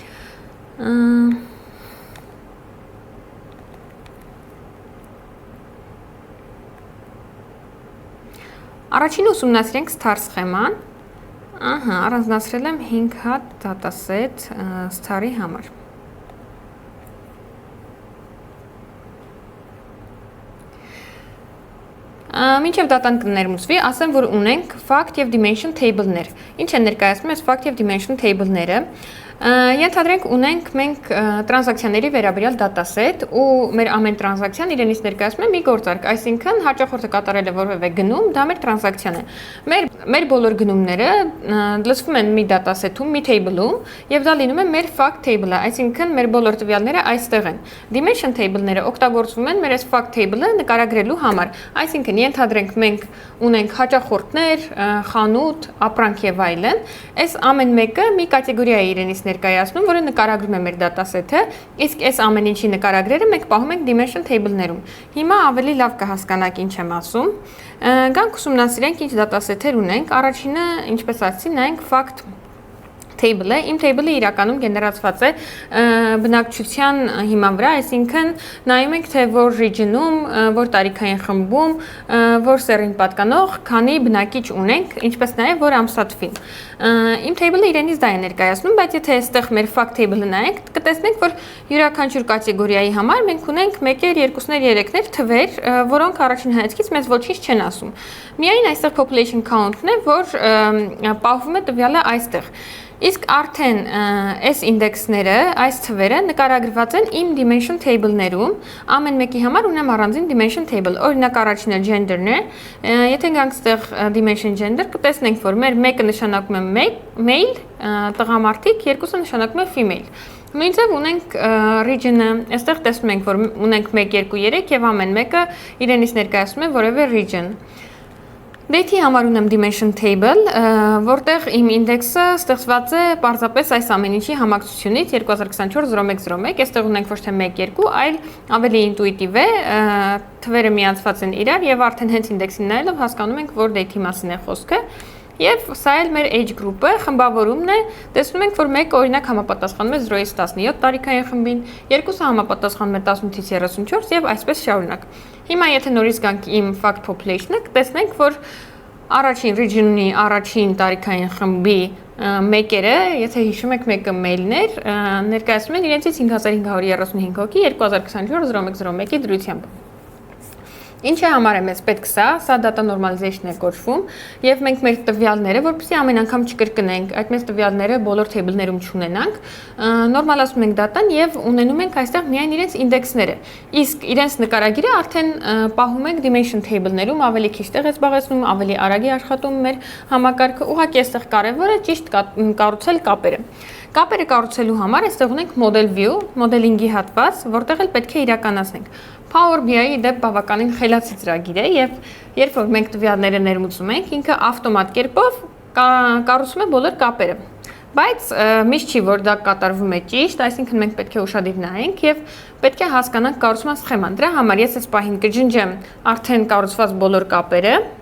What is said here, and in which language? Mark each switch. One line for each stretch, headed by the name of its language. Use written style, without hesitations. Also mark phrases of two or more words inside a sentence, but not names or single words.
Armenian: Առաջին ուսումնասիրենք Star սխեման։ Առանձնացրել եմ 5 հատ dataset Star-ի համար։ Մինչև դատան կներմուծվի, ասեմ, որ ունենք fact եւ
English: dimension table-ներ։
Armenian: Ինչ են ներկայացնում այս fact եւ
English: dimension table-ները։
Armenian: Ենթադրենք ունենք մենք տրանզակցիաների վերաբերյալ dataset ու մեր ամեն տրանզակցիան իրենից ներկայացնում է մի գործարք, այսինքն հաճախորդը կատարել է որևէ գնում, դա մեր տրանզակցիան է։ Մեր բոլոր գնումները լցվում են մի dataset-ում, մի table-ում, եւ դա լինում է մեր
English: fact table-ը,
Armenian: այսինքն մեր բոլոր տվյալները այստեղ են։
English: Dimension table-ները
Armenian: օգտագործվում են մեր այս
English: fact table-ը
Armenian: նկարագրելու համար, այսինքն ենթադրենք մենք ունենք հաճախորդներ, խանութ, ապրանք եւ այլն, այս ամեն մեկը մի կատեգորիա է իրենից ներկայացնում, որը նկարագրում է մեր dataset-ը, իսկ այս ամեն ինչի նկարագրերը մենք պահում ենք
English: dimension table-ներում։
Armenian: Հիմա ավելի լավ կհասկանաք ինչ եմ ասում։ Գանք ուսումնասիրենք ինչ dataset-եր ունենք։ Առաջինը, ինչպես ասացի, նայենք
English: fact table-ը,
Armenian: իմ table-ը իրականում գեներացված է բնակչության հիման վրա, այսինքն նայում ենք թե որ region-ում, որ տարիքային խմբում, որ սեռին պատկանող քանի բնակիչ ունենք, ինչպես նաև որ ամսաթվին։ Իմ table-ը իրենից դա է ներկայացնում, բայց եթե այստեղ մեր
English: fact table-ը
Armenian: նայենք, կտեսնենք, որ յուրաքանչյուր կատեգորիայի համար մենք ունենք 1-եր, 2-ներ, 3-ներ թվեր, որոնք առաջին հայացքից մեզ ոչինչ չեն ասում։ Միայն այստեղ
English: population count-ն
Armenian: է, որ պահվում է տվյալը այստեղ։ Իսկ արդեն այս ինդեքսները, այս թվերը նկարագրված են իմ
English: dimension table-ներում,
Armenian: ամեն մեկի համար ունեմ առանձին
English: dimension table,
Armenian: օրինակ առաջինը gender-ն է, եթե գանք ստեղ
English: dimension gender,
Armenian: կտեսնենք, որ մեր մեկը նշանակում է male, տղամարդիկ, երկուսը նշանակում է female։ Նույնիսկ ունենք region-ը, այստեղ տեսնում ենք, որ ունենք 1, 2, 3 եւ ամեն մեկը իրենից ներկայացնում է որևէ region։ Date-ի համար ունեմ
English: dimension table,
Armenian: որտեղ իմ ինդեքսը ստեղծված է պարզապես այս ամեն ինչի համակցությունից 2024-01-01, այստեղ ունենք ոչ թե 1-2, այլ ավելի ինտուիտիվ է, թվերը միացված են իրար եւ արդեն հենց ինդեքսին նայելով հասկանում ենք, որ date-ի մասին է խոսքը։ Եվ սա էլ մեր
English: age group-ը,
Armenian: խմբավորումն է, տեսնում ենք, որ մեկը օրինակ համապատասխանում է 0-ից 17 տարիքային խմբին, երկուսը համապատասխանում է 18-ից 34 եւ այսպես շարունակ։ Հիմա եթե նորից գանք իմ
English: fact population-ը,
Armenian: կտեսնենք, որ առաջին region-ի առաջին տարիքային խմբի մեկերը, եթե հիշում եք, մեկը male-ներ, ներկայացնում են իրենցից 5535 հոգի 2024-01-01-ի դրությամբ։ Ինչը համար է մեզ պետք սա
English: data normalization
Armenian: է կոչվում, եւ մենք մեր տվյալները, որպեսզի ամեն անգամ չկրկնենք, այդ մեծ տվյալները բոլոր table-ներում չունենանք, նորմալացնում ենք data-ն եւ ունենում ենք այստեղ միայն իրենց ինդեքսները։ Իսկ իրենց նկարագիրը արդեն պահում ենք
English: dimension table-ներում,
Armenian: ավելի քիչ տեղ է զբաղեցնում, ավելի արագ է աշխատում մեր համակարգը, ուղղակի այստեղ կարևորը ճիշտ կառուցել կապերը։ Կապերը կառուցելու համար այստեղ ունենք
English: model view,
Armenian: modeling-ի հատված, որտեղ էլ պետք է իրականացնենք։ Power BI-ի դեպ բավականին խելացի ծրագիր է եւ երբ որ մենք տվյալները ներմուծում ենք, ինքը ավտոմատ կերպով կառուցում է բոլոր կապերը։ Բայց միշտ չի որ դա կատարվում է ճիշտ, այսինքն մենք պետք է ուշադիր նայենք եւ պետք է հասկանանք կառուցման սխեման։ Դրա համար ես այս պահին կջնջեմ արդեն կառուցված բոլոր կապերը։